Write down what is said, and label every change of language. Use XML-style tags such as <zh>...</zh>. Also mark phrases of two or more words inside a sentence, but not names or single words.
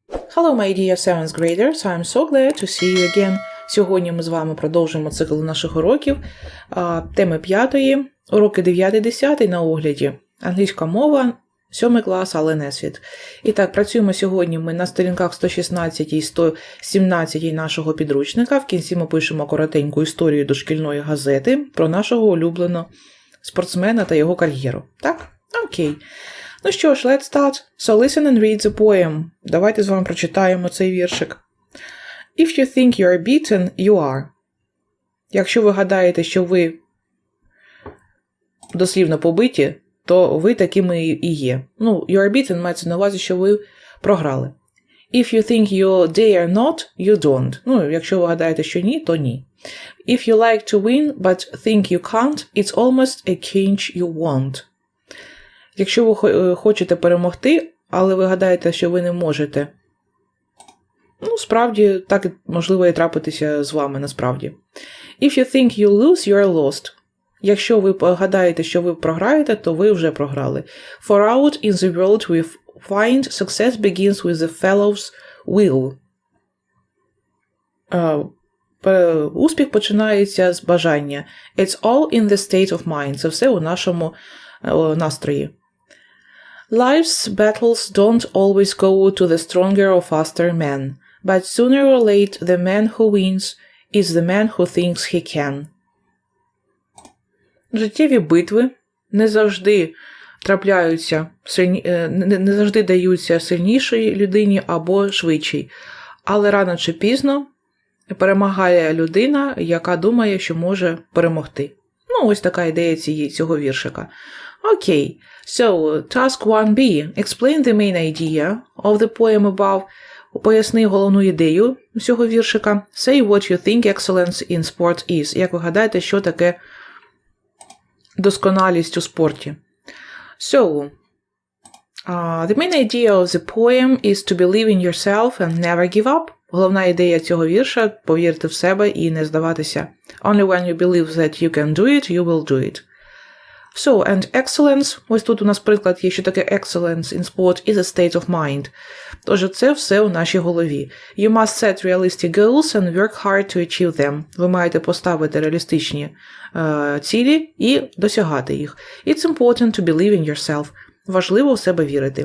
<en>Hello, my dear 7th graders. I'm so glad to see you again.</en> <uk>Сьогодні ми з вами продовжимо цикл наших уроків. Теми 5, уроки 9-10 на огляді. Англійська мова, 7 клас, але Несвіт. І так, працюємо сьогодні ми на сторінках 116 і 117 нашого підручника. В кінці ми пишемо коротеньку історію до шкільної газети про нашого улюбленого спортсмена та його кар'єру. Так? Окей. Ну що ж,</uk> <en>let's start. So listen and read the poem.</en> <uk>Давайте з вами прочитаємо цей віршик.</uk> <en>If you think you are beaten, you are.</en> <uk>Якщо ви гадаєте, що ви дослівно побиті, то ви такими і є. Ну,</uk> <en>you are beaten</en> <uk>мається на увазі, що ви програли.</uk> <en>If you think you dare not, you don't.</en> <uk>Ну, якщо ви гадаєте, що ні, то ні.</uk> <en>If you like to win, but think you can't, it's almost a cinch you won't.</en> <uk>Якщо ви хочете перемогти, але ви гадаєте, що ви не можете, ну, справді, так можливо і трапитися з вами, насправді.</uk> <en>If you think you lose, you are lost.</en> <uk>Якщо ви гадаєте, що ви програєте, то ви вже програли.</uk> <en>For out in the world we find success begins with the fellow's will.</en> <uk>Успіх починається з бажання.</uk> <en>It's all in the state of mind.</en> <uk>Це все у нашому настрої.</uk> <en>Life's battles don't always go to the stronger or faster man, but sooner or late the man who wins is the man who thinks he can.</en> <uk>Життєві битви не завжди трапляються, не завжди даються сильнішій людині або швидшій, але рано чи пізно перемагає людина, яка думає, що може перемогти. Ну, ось така ідея цього віршика. Окей.</uk> <en>So, task 1b. Explain the main idea of the poem above.</en> <uk>Поясни головну ідею цього віршика.</uk> <en>Say what you think excellence in sport is.</en> <uk>Як ви гадаєте, що таке досконалість у спорті?</uk> <en>So, the main idea of the poem is to believe in yourself and never give up.</en> <uk>Головна ідея цього вірша – повірити в себе і не здаватися.</uk> <en>Only when you believe that you can do it, you will do it. So, and excellence,</en> <uk>ось тут у нас приклад є, що таке</uk> <en>excellence in sport is a state of mind.</en> <uk>Тож це все у нашій голові.</uk> <en>You must set realistic goals and work hard to achieve them.</en> <uk>Ви маєте поставити реалістичні цілі і досягати їх.</uk> <en>It's important to believe in yourself.</en> <uk>Важливо в себе вірити.</uk>